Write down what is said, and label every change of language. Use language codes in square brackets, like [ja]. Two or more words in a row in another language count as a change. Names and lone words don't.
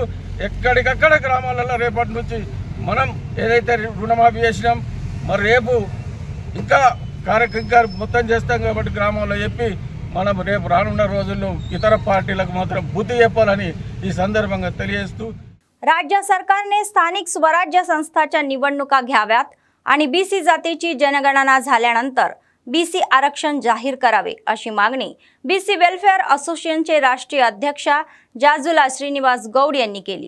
[te] ఎక్కడికక్కడ గ్రామాలలో రేపటి నుంచి మనం ఏదైతే రుణమాఫీ చేసినాం, మరి రేపు ఇంకా కార్యక్రమం మొత్తం చేస్తాం. కాబట్టి గ్రామాల్లో చెప్పి మనం రేపు రానున్న రోజుల్లో ఇతర పార్టీలకు మాత్రం బుద్ధి చెప్పాలని ఈ సందర్భంగా తెలియజేస్తూ, [mr] राज्य सरकारने स्थानिक स्वराज्य संस्थांच्या निवडणुका घ्याव्यात आणि बीसी जातीची जनगणना झाल्यानंतर बीसी आरक्षण जाहीर करावे अशी मागणी बीसी वेलफेअर असोसिएशनचे राष्ट्रीय अध्यक्ष जाजुला श्रीनिवास गौड यांनी केली.